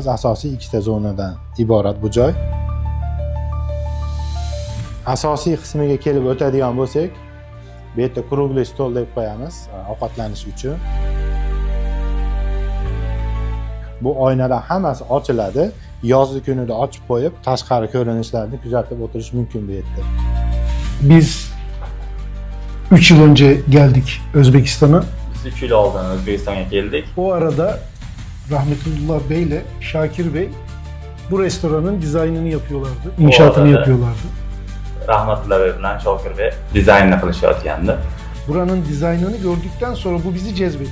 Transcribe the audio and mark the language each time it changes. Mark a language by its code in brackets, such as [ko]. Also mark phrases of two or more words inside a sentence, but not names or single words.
[uz] Asosiy 2 zonadan iborat bu joy. Asosiy qismiga kelib o'tadigan bo'lsak, bu yerda [ru] круглый стол [uz] deb qo'yamiz ovqatlanish uchun. Bu oynalar hammasi ochiladi. Yozgi kunida ochib qo'yib, tashqari ko'rinishlarni kuzatib o'tirish mumkin bu yerda. [tr] Biz 3 yıl önce geldik Özbekistan'a. [uz] Biz 3 yıl oldin O'zbekistonga keldik. [tr] O arada Rahmetullah Bey ile Şakir Bey bu restoranın dizaynını yapıyorlardı, inşaatını arada yapıyorlardı. [uz] Rahmatullah Bey bilan Shokir Bey dizaynni qilishayotgandi. [tr] Buranın dizaynını gördükten sonra bu bizi cezbetti.